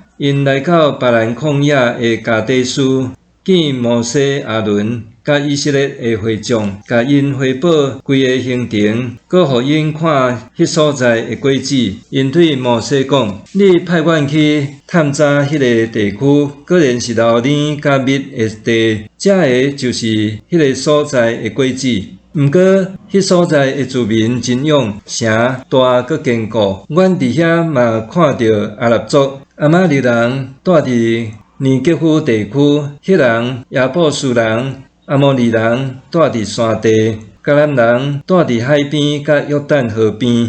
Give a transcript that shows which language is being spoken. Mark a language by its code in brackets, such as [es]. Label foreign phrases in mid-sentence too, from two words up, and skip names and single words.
[nan] 因来到巴兰旷野的加底斯，见摩西、亚伦甲以色列的会众，甲因汇报规个行程，搁互因看迄所在的果子。因对摩西讲：你派阮去探查迄个地区，果然是流奶甲蜜的地，这个就是迄个所在的果子。毋过，迄所在的居民真勇，城大搁坚固。阮伫遐嘛看到阿拉族、阿玛利人住伫尼吉夫地区，迄人亚布斯人、阿摩利人住伫山地，迦南人住伫海边甲约旦河边。